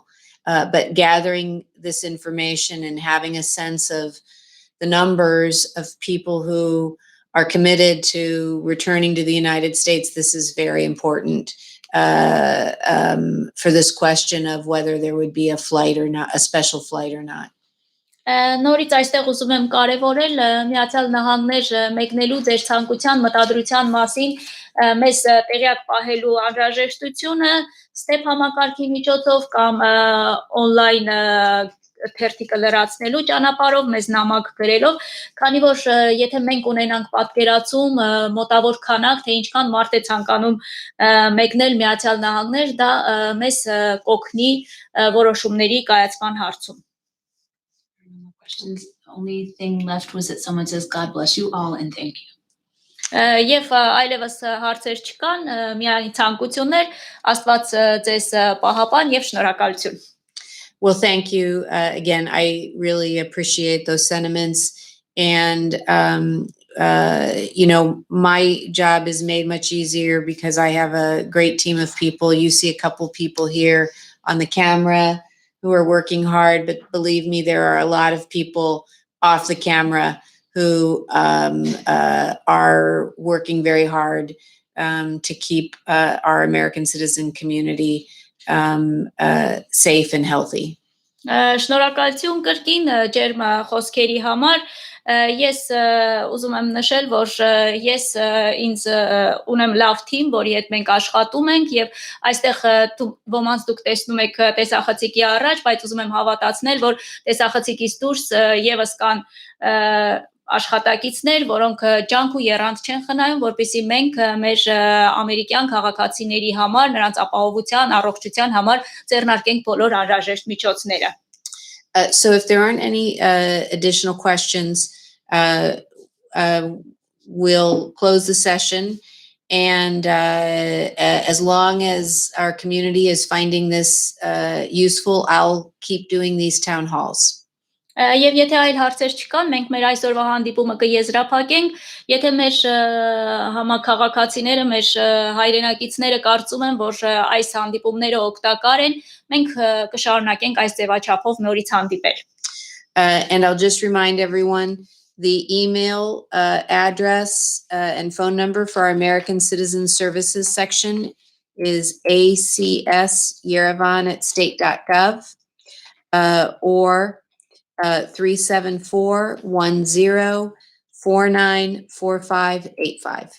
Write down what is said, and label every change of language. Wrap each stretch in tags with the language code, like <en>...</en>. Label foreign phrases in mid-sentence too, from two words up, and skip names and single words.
<en>But gathering this information and having a sense of the numbers of people who are committed to returning to the United States, this is very important for this question of whether there would be a flight or not, a special flight or not.</en> <hy>Նորից այստեղ ուզում եմ կարևորել Միացյալ Նահանգներ մեկնելու ձեր ցանկության մտադրության մասին մեզ տեղյակ պահելու անհրաժեշտությունը STEP համակարգի միջոցով կամ on-line թերթիկը լրացնելու ճանապարհով մեզ նամակ գրելով, քանի որ եթե մենք ունենանք պատկերացում մոտավոր քանակ, թե ինչքան մարդ է ցանկանում մեկնել Միացյալ Նահանգներ, դա մեզ կօգնի որոշումների կայացման հարցում։</hy> <en>Questions. The only thing left was that someone says, God bless you all and thank you.</en> <hy>Եվ այլևս հարցեր չկան, միայն ցանկություններ, Աստված ձեզ պահապան եւ շնորհակալություն։</hy> <en>Well, thank you. Again, I really appreciate those sentiments. And, my job is made much easier because I have a great team of people. You see a couple people here on the camera who are working hard, but believe me, there are a lot of people off the camera who are working very hard to keep our American citizen community safe and healthy.</en> <hy>Շնորհակալություն կրկին ջերմ խոսքերի համար։ Ես ուզում եմ նշել, որ ես ինձ ունեմ լավ թիմ, որի հետ մենք աշխատում ենք եւ այստեղ ոմանց դուք տեսնում եք տեսախցիկի առաջ, բայց ուզում եմ հավատացնել, որ տեսախցիկից դուրս եւս կան աշխատակիցներ, որոնք ջանք ու եռանդ չեն խնայում, որպեսզի մենք մեր ամերիկյան քաղաքացիների համար, նրանց ապահովության, առողջության համար ձեռնարկենք բոլոր անհրաժեշտ միջոցները։</hy> <en>So if there aren't any additional questions, we'll close the session. And as long as our community is finding this useful, I'll keep doing these town halls.</en> <hy>Եվ եթե այլ հարցեր չկան, մենք մեր այսօրվա հանդիպումը կեզրափակենք, եթե մեր համաքաղաքացիները, մեր հայրենակիցները կարծում են, որ այս հանդիպումները օգտակար են, մենք կշարունակենք այս ձևաչափով նորից հանդիպել։</hy> <en>And I'll just remind everyone The email address and phone number for our American Citizen Services section is acsyerevan@state.gov or 374-10-494585.</en>